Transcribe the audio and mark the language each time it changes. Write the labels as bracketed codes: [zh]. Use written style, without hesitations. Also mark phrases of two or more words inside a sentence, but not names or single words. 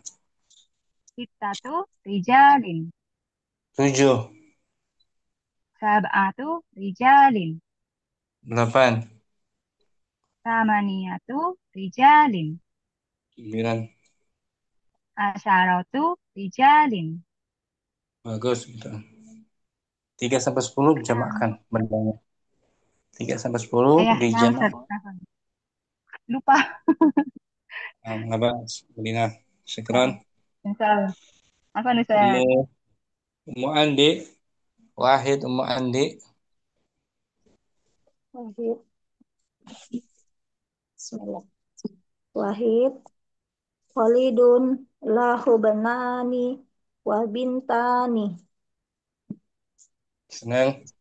[ar] ستة رجال. [id] tujuh, [ar] سبعة رجال. [id] delapan, [ar] ثمانية رجال. [id] sembilan. [ar] عشرة رجال. [id] Bagus gitu. 3 sampai 10 Ah, dijamakkan bendanya. 3 sampai 10 ya, ya dijamak. Ustaz. Afwan. Lupa. Nggak bahas. Belina. Syukran. Ah, [ar] إن شاء الله. [id] Apa Ustaz? Iya. Ummu Andi. Wahid Ummu Andi. [ar] واحد. بسم الله. واحد. خالد له بنان وبنتان. [id] Senang.